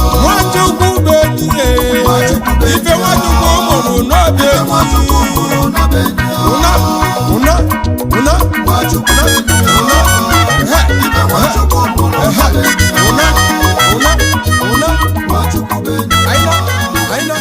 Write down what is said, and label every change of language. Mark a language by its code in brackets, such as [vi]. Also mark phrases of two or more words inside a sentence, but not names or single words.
[ig] Nwachukwu bụ enyi ya. Nwachukwu bụ enyi ya. Ife Nwachukwu mụrụ n'obe Ibe enyi ya. Nwachukwu mụrụ n'obe enyi ya. Una, una, una. Nwachukwu bụ enyi ya. Una. Ibe Nwachukwu mụrụ n'obe enyi ya. Una, una, una. Nwachukwu bụ enyi ya. [en] I know, I know.